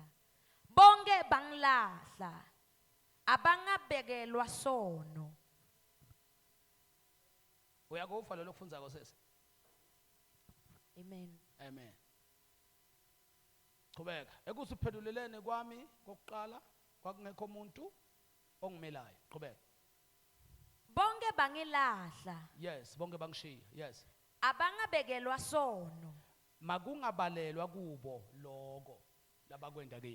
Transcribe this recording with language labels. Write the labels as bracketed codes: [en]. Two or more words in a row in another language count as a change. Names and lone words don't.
[ss] Bonke bangilahla. Abangabekelwa sono. Uyakufa lo lokufundza kwasese. Amen. Amen. Qhubeka. Ekuthi uphendulelene kwami kokuqala kwakungekho umuntu ongimelayo. Qhubeka. Bonke bangilahla. Yes, bonke bangishiya. Yes. Abangabekelwa sono. Makungabalelwa kubo lokho labakwenda kimi.